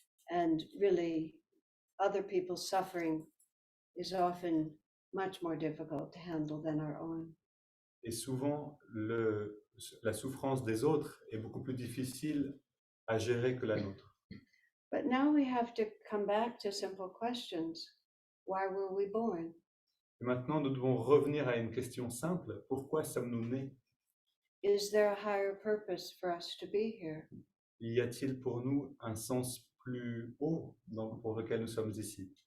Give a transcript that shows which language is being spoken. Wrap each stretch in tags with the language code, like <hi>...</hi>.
<en>And really, other people's suffering is often much more difficult to handle than our own.</en> <fr>Et souvent, la souffrance des autres est beaucoup plus difficile à gérer que la nôtre.</fr> <en>But now we have to come back to simple questions. Why were we born?</en> <fr>Et maintenant, nous devons revenir à une question simple. Pourquoi sommes-nous nés?</fr> <en>Is there a higher purpose for us to be here?</en> <fr>Y a-t-il pour nous un sens plus haut pour lequel nous sommes ici?</fr>